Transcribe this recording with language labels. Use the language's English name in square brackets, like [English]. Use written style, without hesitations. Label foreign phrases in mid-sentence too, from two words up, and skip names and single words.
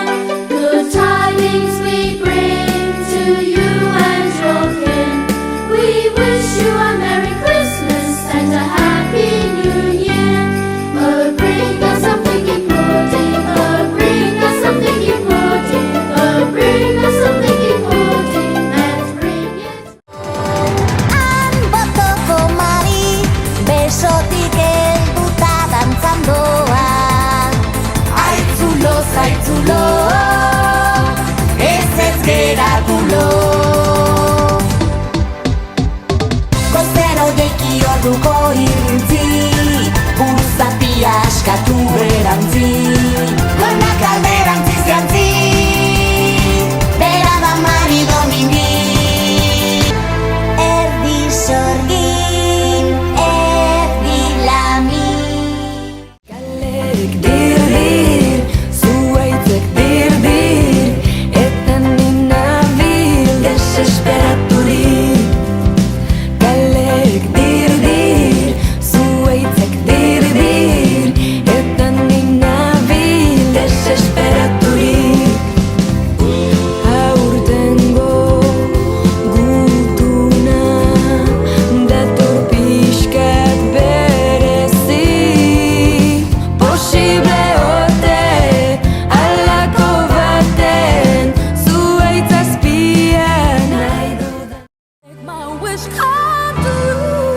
[English] Good tidings we bring to you and your kin. We wish you a Merry Christmas and a Happy New Year. Oh, bring us something important. Oh, bring us something important. Oh, bring us something important. Let's bring it. [Basque] Besotik helduta dantzan doa, aitzulo zaitzulo, ez geratu lo. Goizero jaiki orduko irrintzi, buruzatia askatu erantzi, gonak alderantziz jantzi, bera da Mari Domingi. Erdi sorgin, erdi lami. Kalerik dir-dir, zuaitzek dir-dir, eten dinabil desesperaturik. Kalerik dir-dir, zuaitzek dir-dir, eten dinabil desesperaturik. Aurtengo gutuna dator pixkat berezi, posible ote alako baten zuaitz azpian nahi dudan. [English] Make my wish come true.